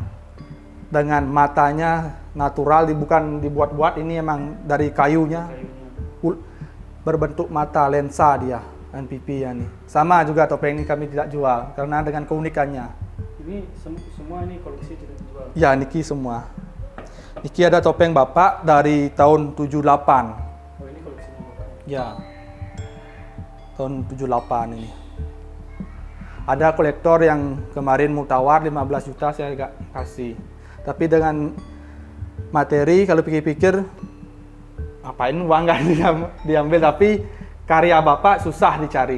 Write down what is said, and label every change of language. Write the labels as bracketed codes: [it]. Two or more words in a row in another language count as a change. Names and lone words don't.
[id] Dengan matanya natural, bukan dibuat-buat, ini emang dari kayunya. Berbentuk mata lensa dia. Dan pipi ya nih. Sama juga topeng ini kami tidak jual karena dengan keunikannya. Ini semua ini koleksi tidak dijual. Ya, niki semua. Niki ada topeng Bapak dari tahun 78. Oh, ini koleksinya Bapak. Ya. Tahun 78 ini. Ada kolektor yang kemarin mau tawar 15 juta saya agak kasih. Tapi dengan materi kalau pikir-pikir apain uang nggak diambil tapi karya Bapak susah dicari.